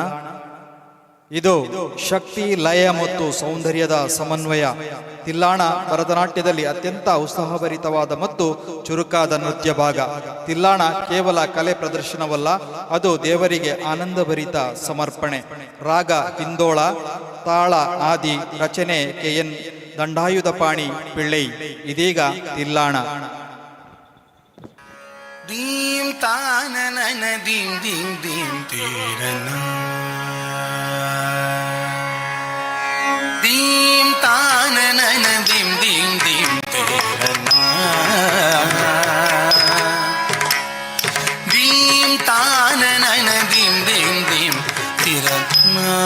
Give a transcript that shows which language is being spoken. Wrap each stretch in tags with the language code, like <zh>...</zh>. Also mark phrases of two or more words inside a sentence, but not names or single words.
<kn>ಇದು ಶಕ್ತಿ, ಲಯ ಮತ್ತು ಸೌಂದರ್ಯದ ಸಮನ್ವಯ. ತಿಲ್ಲಾಣ ಭರತನಾಟ್ಯದಲ್ಲಿ ಅತ್ಯಂತ ಉತ್ಸಾಹಭರಿತವಾದ ಮತ್ತು ಚುರುಕಾದ ನೃತ್ಯ ಭಾಗ. ತಿಲ್ಲಾಣ ಕೇವಲ ಕಲೆ ಪ್ರದರ್ಶನವಲ್ಲ, ಅದು ದೇವರಿಗೆ ಆನಂದಭರಿತ ಸಮರ್ಪಣೆ. ರಾಗ ಹಿಂದೋಳ, ತಾಳ ಆದಿ, ರಚನೆ KN ದಂಡಾಯುಧಪಾಣಿ ಪಿಳ್ಳೈ. ಇದೀಗ ತಿಲ್ಲಾಣ. ದೀಂ ತಾನನನ ದೀಂ ದೀಂ ದೀಂ ತೀರನ ದೀಂ ತಾನನನ ದೀಂ ದೀಂ ದೀಂ ತೀರನ ದೀಂ ತಾನನನ ದೀಂ ದೀಂ ದೀಂ ತೀರನ</kn>